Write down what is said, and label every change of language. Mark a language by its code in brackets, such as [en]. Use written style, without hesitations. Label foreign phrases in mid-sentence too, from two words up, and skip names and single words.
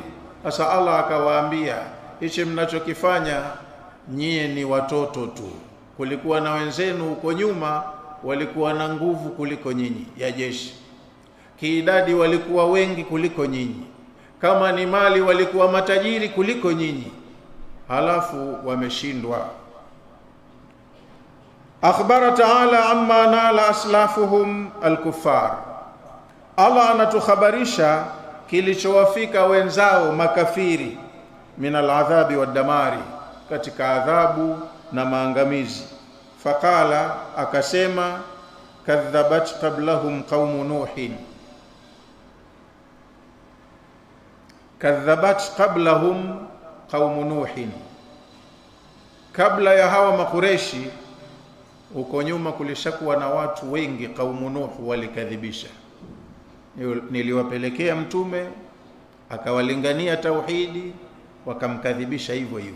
[sw] Sasa Allah akawaambia, hichi mnachokifanya nyie ni watoto tu. Kulikuwa na wenzenu huko nyuma walikuwa na nguvu kuliko nyinyi ya jeshi, kiidadi walikuwa wengi kuliko nyinyi, kama ni mali walikuwa matajiri kuliko nyinyi, halafu wameshindwa. [ar] أخبر تعالى عما نال أسلافهم الكفار, [sw] Allah anatukhabarisha kilichowafika wenzao makafiri, [ar] من العذاب والدمار, [sw] katika adhabu na maangamizi. [ar] Faqala, akasema, كذبت قبلهم قوم نوح كذبت قبلهم قوم نوح, [sw] kabla ya hawa makureshi huko nyuma kulishakuwa na watu wengi, qaumu Nuh walikadhibisha. Niliwapelekea mtume akawalingania tauhidi, wakamkadhibisha hivyo hivyo.